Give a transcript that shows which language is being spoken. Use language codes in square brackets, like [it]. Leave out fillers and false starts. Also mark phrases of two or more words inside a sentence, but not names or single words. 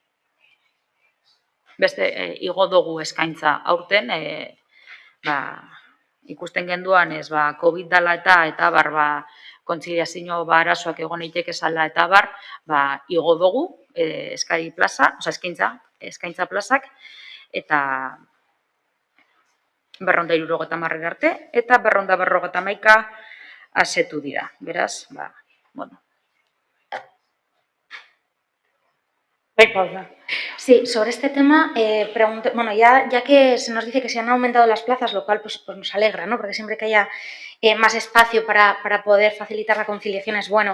[eu] Beste igo dugu eskaintza aurten, ikusten genduan ez, COVID dala eta kontziliazio arazoak egon eiteke zala eta igo dugu eskaintza plazak, eta 270 arte, eta 251 asetu dira. Beraz, Paula. [es] Sí, sobre este tema, ya que se nos dice que se han aumentado las plazas, lo cual pues nos alegra, ¿no? Porque siempre que haya más espacio para poder facilitar la conciliación es bueno.